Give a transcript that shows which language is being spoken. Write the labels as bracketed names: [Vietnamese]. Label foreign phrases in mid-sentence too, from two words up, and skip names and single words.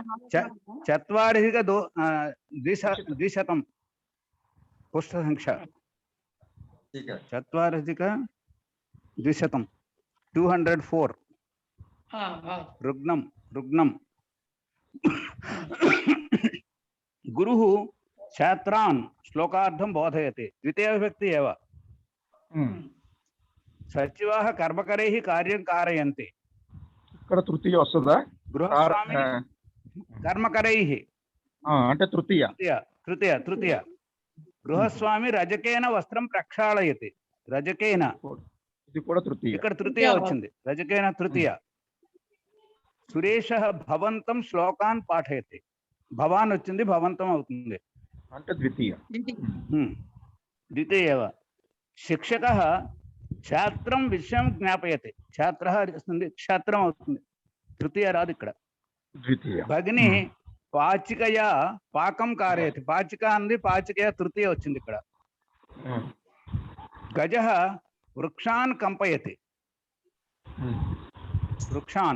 [Sanskrit] चत्वारिधिकद्विशतं पुस्तकसङ्ख्या 4,200 204 रुग्णं रुग्णं। गुरुः छात्रान् श्लोकार्थं बोधयति, द्वितीया विभक्ति एव। सचिवाः कर्मकरैः कार्यं कारयन्ति, [Telugu] ఇక్కడ తృతీయ వస్తుందా? [Sanskrit] गृहस्वामी कर्मकरैः [Telugu] అంటే తృతీయ [Sanskrit] तृतीय तृतीय। गृहस्वामी रजकेन वस्त्रं प्रक्षालयति, रजकेन [Telugu] ఇది కూడా తృతీయ। ఇక్కడ తృతీయ వచ్చింది, రజకేన తృతీయ। [Sanskrit] सुरेशः भवन्तं श्लोकान् पाठयति, [Telugu] భవాన్ వచ్చింది, భవంతం అవుతుంది, అంటే ద్వితీయ। ద్వితీయ [Sanskrit] एव। शिक्षकः छात्रं विषयं ज्ञापयति, छात्रः [Telugu] వస్తుంది, క్షాత్రం అవుతుంది, తృతీయ రాదు ఇక్కడ, ద్వితీయ। [Sanskrit] भगिनि पाचिकया पाकं कारयति, [Telugu] పాచిక అంది, పాచికయా తృతీయ వచ్చింది ఇక్కడ। [Sanskrit] गजः वृक्षान् कम्पयति, वृक्षान्।